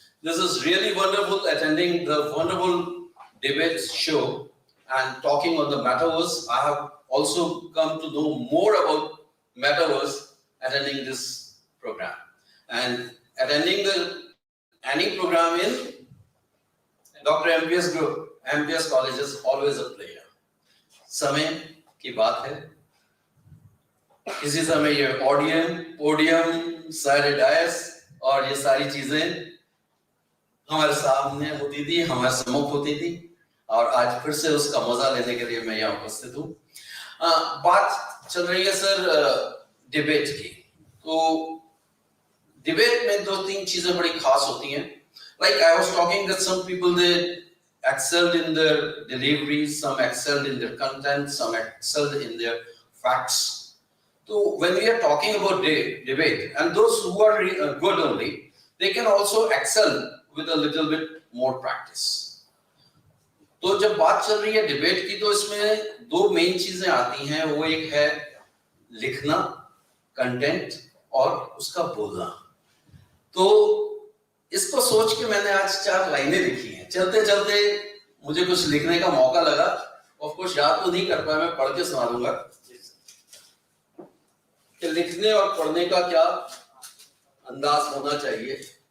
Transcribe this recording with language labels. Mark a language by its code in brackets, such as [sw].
[en] This is really wonderful attending the wonderful debate show and talking on the Metaverse. I have also come to know more about Metaverse attending this program. And attending any program in Dr. MPS group, MPS college is always a pleasure. [hi] समय की बात है, किसी समय ये podium, सारे DISE और ये सारी चीजें हमारे सामने होती थी, हमारे सम्मुख होती थी और आज फिर से उसका मजा लेने के लिए मैं यहाँ उपस्थित हूँ. बात चल रही है सर डिबेट की. तो डिबेट में 2-3 चीजें बड़ी खास होती हैं. [en] Like I was talking that some people they excelled in their delivery, some excelled in their content, some excelled in their facts. So when we are talking about debate, and those who are good only, they can also excel with a little bit more practice. [hi] तो जब बात चल रही है debate की, तो इसमें दो मेन चीजें आती हैं. वो एक है लिखना, कंटेंट, और उसका बोलना. तो इसको सोच के मैंने आज 4 लाइनें लिखी हैं. चलते चलते मुझे कुछ लिखने का मौका लगा. ऑफ कोर्स याद तो नहीं कर पाया, मैं पढ़ के सुना दूंगा कि लिखने और पढ़ने का क्या अंदाज होना चाहिए.